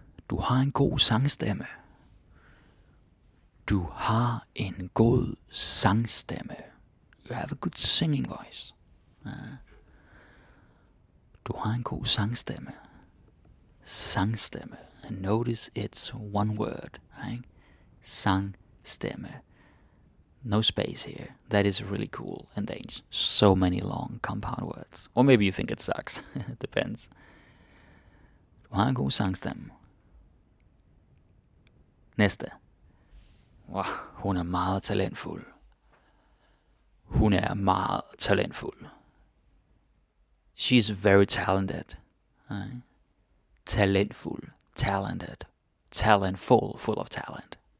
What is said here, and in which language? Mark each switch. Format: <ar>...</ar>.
<da>Du har en god sangstemme. Du har en god sangstemme.</da> <en>You have a good singing voice.</en> <da>Du har en god sangstemme.</da> <en>Sangstemme. And notice it's one word. Right? Sangstemme. No space here. That is really cool in Danish. So many long compound words. Or maybe you think it sucks. It depends.</en> <da>Du har en god sangstemme. Næste. Wow, hun er meget talentfuld. Hun er meget talentfuld.</da> <en>She's very talented. Talentfuld. Talented. Talentful. Full of talent.</en>